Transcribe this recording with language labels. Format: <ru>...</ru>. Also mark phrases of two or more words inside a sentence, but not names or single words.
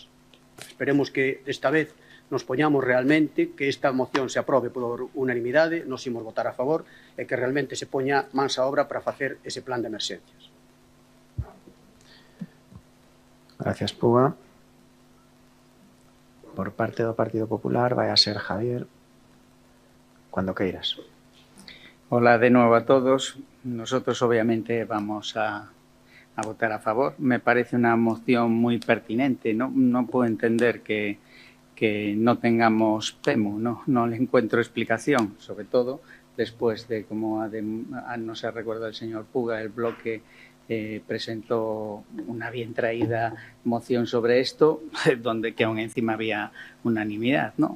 <gl>Esperemos que desta vez nos poñamos realmente, que esta moción se aprobe por unanimidade, nos imos votar a favor e que realmente se poña mans a obra para facer ese plan de emerxencias. Gracias, Puga. Por parte do Partido Popular vai a ser Javier, cuando queiras.</gl> <es>Hola de nuevo a todos. Nosotros obviamente vamos a votar a favor. Me parece una moción muy pertinente. No puedo entender que no tengamos PEMU, no le encuentro explicación, sobre todo después de, como no se recuerda el señor Puga, el bloque presentó una bien traída moción sobre esto, donde que aún encima había unanimidad, ¿no?</es>